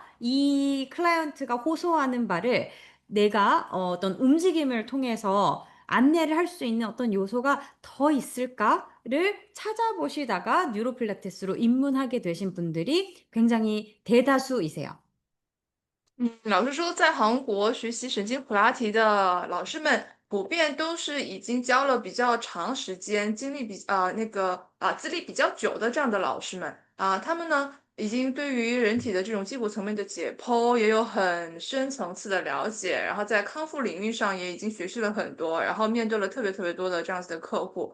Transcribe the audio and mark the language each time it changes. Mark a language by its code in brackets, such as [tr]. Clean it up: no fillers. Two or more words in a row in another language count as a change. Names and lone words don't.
[ko] 이 클라이언트가 호소하는 바를 내가 어떤 움직임을 통해서 안내를 할 수 있는 어떤 요소가 더 있을까를 찾아보시다가 뉴로필라테스로 입문하게 되신 분들이 굉장히 대다수이세요. [zh] 老实说，在韩国学习神经普拉提的老师们，普遍都是已经教了比较长时间、经历资历比较久的这样的老师们他们呢已经对于人体的这种基础层面的解剖也有很深层次的了解，然后在康复领域上也已经学习了很多，然后面对了特别特别多的这样子的客户。